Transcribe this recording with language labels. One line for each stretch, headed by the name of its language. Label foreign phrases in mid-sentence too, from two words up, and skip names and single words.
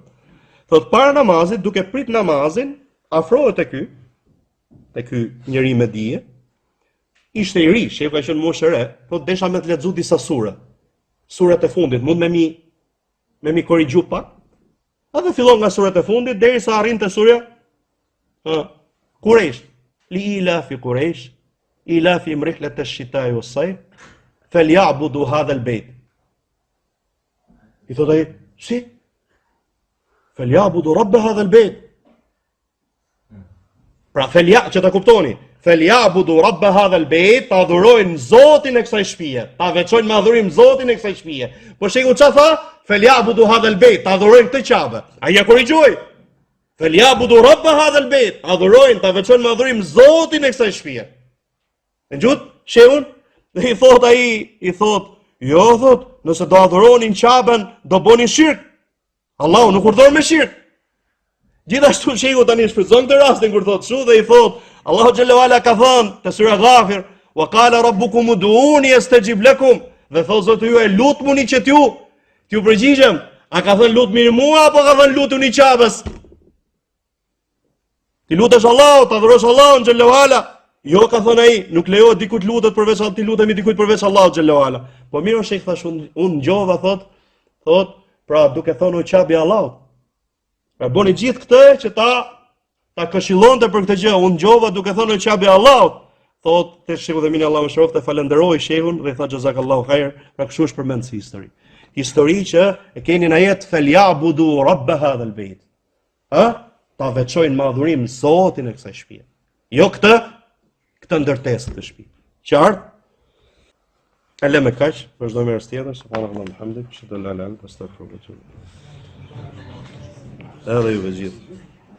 Albanian: Thot para namazit, duke prit namazin, afrohet te ky njeri me dije. Ishte i ri, shehu ka qenë moshë e re, thot desha me të lexu disa sure. Surat e fundit, mund me mi korrigju pak. Edhe fillon nga surat e fundit derisa arrinte surja Quraysh.
Arabic: لإيلاف قريش إيلافهم رحلة الشتاء والصيف فليعبدوا هذا البيت.
Albanian: I thot ai, si?
Arabic: فليعبدوا رب هذا البيت.
Albanian: Pra që ta kuptoni,
Arabic: فليعبدوا رب هذا البيت,
Albanian: ta adhurojnë Zotin e kësaj shtëpie, ta veçojnë me adhurim Zotin e kësaj shtëpie. Po sheku çfarë tha?
Arabic: فليعبدوا هذا البيت,
Albanian: ta adhurojnë këtë Qabe. Ai ja korrigjoi.
Arabic: فليعبدوا رب هذا البيت,
Albanian: adhurojnë, ta veçojnë me adhurim Zotin e kësaj shtëpie. Në gjut, shehun, dhe i thot, jo, thot, nëse do adhuronin Qaben, do boni shirk. Allahu nuk urdhon me shirk. Gjithashtu shehu tani shfrytëzon këtë rastin kur thot kështu dhe i thot, Allahu
Arabic: جل وعلا
Albanian: ka thënë te sura Ghafir,
Arabic: وقال ربكم ادعوني أستجب لكم.
Albanian: Dhe thot Zoti juaj lutmuni që t'ju përgjigjem. A ka thënë lutni mua apo ka thënë lutuni Qabes? Ti lutesh Allahut, adhurosh Allahun
Arabic: جل وعلا.
Albanian: Jo, ka thënë ai, nuk lejohet dikujt lutet përveç ti lutemi dikujt përveç Allahut
Arabic: جل وعلا.
Albanian: Po mirë, shej thash unë ngjova thot, pra duke thënë o Qabi Allahut. Pra boni gjithë këtë që ta këshillonte për këtë gjë. Unë ngjova duke thënë o Qabi Allahut. Thot te shehu dhe mini Allahu më shëroftë, falenderoi shehun dhe i tha
Arabic: جزاك الله خير,
Albanian: pra kështu është përmend si histori. Histori që e keni në ajet
Arabic: فليعبدوا رب هذا البيت.
Albanian: Ta veçojnë me adhurim Zotin e kësaj shtëpie. Jo këtë ndërtesë të shtëpi. Qartë? E le me kaq, vazhdojmë herë tjetër,
Arabic: سبحان الله والحمد لله أشهد أن لا إله إلا أنت أستغفرك وأتوب إليك.
Albanian: Edhe ju gjithë.